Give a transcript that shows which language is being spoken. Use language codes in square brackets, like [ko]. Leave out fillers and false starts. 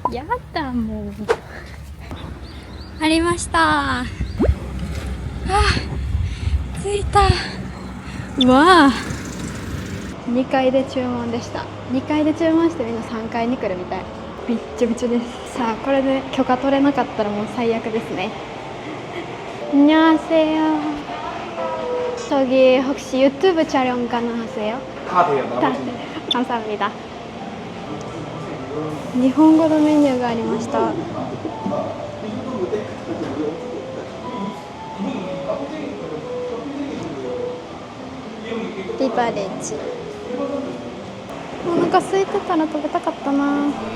[ja] やだ、もう。ありました。あ、着いた。うわあ、2階で注文でした。 2階で注文してみんな3階に来るみたい。びっちょびちょです。さあ、これで許可取れなかったらもう最悪ですね。 [ko] 안녕하세요。 저기 혹시 유튜브 촬영 가능하세요? 다 돼요. 다 나머지는. 감사합니다. [ja] 日本語のメニューがありました。ビバレッジ。お腹空いてたら食べたかったな。